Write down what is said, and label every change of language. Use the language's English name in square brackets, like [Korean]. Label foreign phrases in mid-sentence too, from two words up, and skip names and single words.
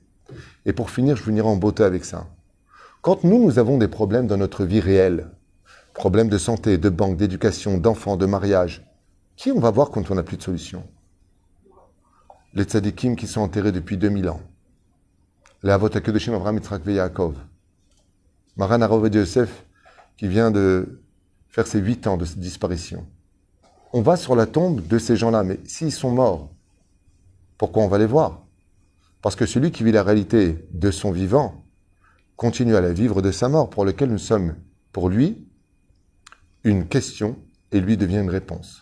[French] Et pour finir, je finirai en beauté avec ça. Quand nous avons des problèmes dans notre vie réelle, problèmes de santé, de banque, d'éducation, d'enfants, de mariage, qui on va voir quand on n'a plus de solution? Les tzadikim qui sont enterrés depuis 2000 ans. Les [Hebrew] אבות הקדושים [French] Avraham, Yitzhak et Yaakov. Maran Harav Yosef qui vient de faire ses 8 ans de disparition. On va sur la tombe de ces gens-là, mais s'ils sont morts, pourquoi on va les voir? Parce que celui qui vit la réalité de son vivant continue à la vivre de sa mort, pour lequel nous sommes, pour lui, une question et lui devient une réponse.